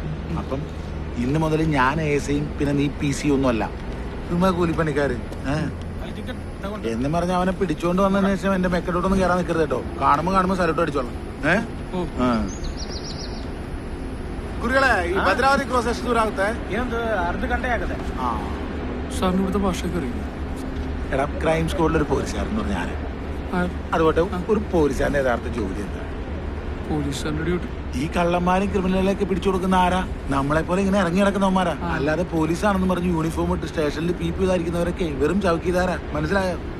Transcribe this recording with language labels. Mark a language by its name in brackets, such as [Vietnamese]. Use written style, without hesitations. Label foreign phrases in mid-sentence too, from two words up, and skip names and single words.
[Malayalam] അപ്പം ഇന്ന് മുതൽ ഞാൻ ASIയും പിന്നെ നീ PC ഒന്നും അല്ല, ചുമ്മാ കൂലിപ്പണിക്കാര്. എന്ന് പറഞ്ഞ അവനെ പിടിച്ചോണ്ട് വന്നതിന് ശേഷം എന്റെ മെക്കഡോട്ടൊന്നും കയറാൻ നിൽക്കരുത് കേട്ടോ. കാണുമ്പോ സലൂട്ട് അടിച്ചോളാം. കുറികളെ ഈ ഭദ്രാവതി ക്രോസ് [Kannada] ಎಷ್ಟು ದೂರ ಆಗುತ್ತೆ? ಏನೊಂದು ಅರ್ಧ ಗಂಟೆ ಆಗುತ್ತೆ. [Malayalam] സാറിന് ഇവിടുത്തെ ഭാഷയൊക്കെ അറിയില്ല. എടാ, ക്രൈം സ്ക്വാഡിലൊരു പോലീസുകാരെന്ന് പറഞ്ഞാൽ അതുകൊണ്ട് ഒരു പോലീസുകാരന്റെ യഥാർത്ഥ ജോലി എന്താ? പോലീസുകാരന്റെ ഡ്യൂട്ടി. ഈ കള്ളന്മാരും ക്രിമിനലിലേക്ക് പിടിച്ചു കൊടുക്കുന്ന ആരാ? നമ്മളെ പോലെ ഇങ്ങനെ ഇറങ്ങി നടക്കുന്നവന്മാരാ. അല്ലാതെ പോലീസാണെന്ന് പറഞ്ഞ് യൂണിഫോം ഇട്ട് സ്റ്റേഷനിൽ PP ഇതായിരിക്കുന്നവരൊക്കെ വെറും ചൗക്കിദാരാ, മനസ്സിലായോ?